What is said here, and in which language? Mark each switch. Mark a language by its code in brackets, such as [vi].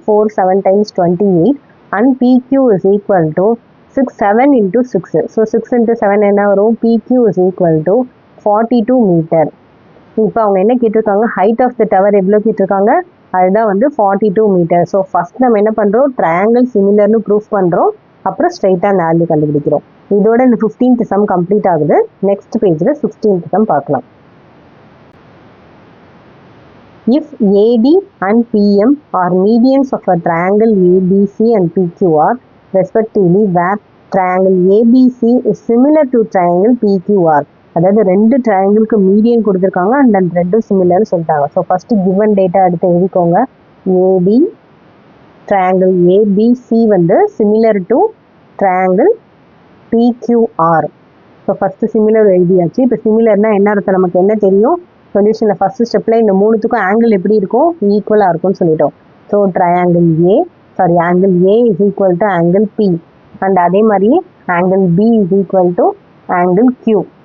[en] 4 7 times 28 and PQ is equal to 6 7 into 6. So 6 into 7 [ta] என்ன வரும்? [en] PQ is equal to 42 meter. [ta] இப்போ அவங்க என்ன கேட்டிருக்காங்க? ஹைட் ஆஃப் த டவர் எவ்வளோ கேட்டிருக்காங்க? அதுதான் வந்து 42 மீட்டர். ஸோ ஃபர்ஸ்ட் நம்ம என்ன பண்ணுறோம்? ட்ரையாங்கிள் சிமிலர்னு ப்ரூஃப் பண்ணுறோம். அப்புறம் ஸ்ட்ரைட்டாக அந்த வேல்யூ கண்டுபிடிக்கிறோம். இதோட இந்த 15th சம் கம்ப்ளீட் ஆகுது. நெக்ஸ்ட் பேஜில் 16th சம் பார்க்கலாம். [en] If AD and PM are medians of a triangle ABC and PQR respectively, where triangle ABC is similar to triangle PQR, [ta] அதாவது ரெண்டு ட்ரையாங்கிளுக்கு மீடியன் கொடுத்துருக்காங்க அண்ட் அந்த ரெண்டும் சிமிலர்னு சொல்லிட்டாங்க. ஸோ ஃபர்ஸ்ட் கிவன் டேட்டா எடுத்து எழுதிக்கோங்க. ஏடி [en] Triangle ABC வந்து similar to triangle PQR. [ta] So first similar எழுதியாச்சு. இப்போ சிமிலர்னா என்ன அர்த்தம், நமக்கு என்ன தெரியும், சொல்யூஷனில் ஃபஸ்ட்டு ஸ்டெப்பில் இந்த மூணுத்துக்கும் ஆங்கிள் எப்படி இருக்கும், ஈக்குவலாக இருக்கும்னு சொல்லிட்டோம். [en] so triangle angle A is equal to angle B and [ta] அதே மாதிரி [en] Angle B is equal to angle Q.